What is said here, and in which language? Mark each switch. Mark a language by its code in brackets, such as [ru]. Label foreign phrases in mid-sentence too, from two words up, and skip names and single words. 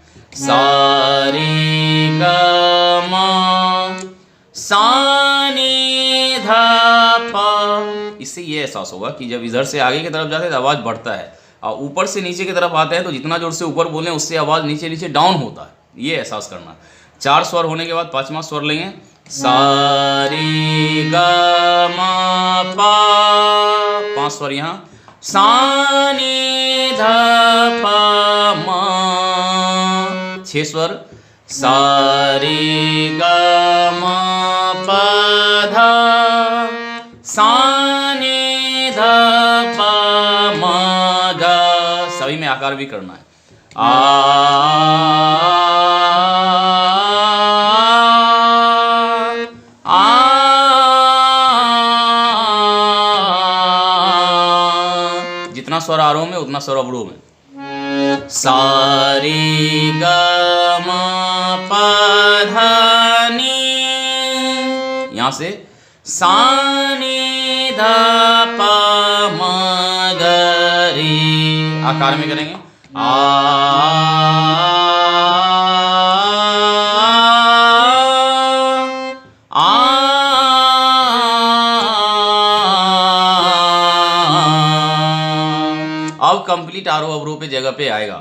[hi] सा रे ग म सा नी ध प। इससे ये एहसास होगा कि जब इधर से आगे की तरफ जाते हैं तो आवाज बढ़ता है, और ऊपर से नीचे की तरफ आते हैं तो जितना जोर से ऊपर बोलें उससे आवाज नीचे नीचे डाउन होता है, ये एहसास करना। 4 स्वर होने के बाद 5वां स्वर लेंगे, सा रे ग म प, 5 स्वर यहाँ, सा नी ध प म, 6 स्वर, सा रे ग म प ध, सा नी ध प म ग, सभी में आकार भी करना है। जितना स्वर आरोह में उतना स्वर अवरोह में। सा रे ग म प ध नी, यहाँ से सा नी ध प म ग रे, आकार में करेंगे। अब कंप्लीट आरोह अवरोह पे जगह पे आएगा।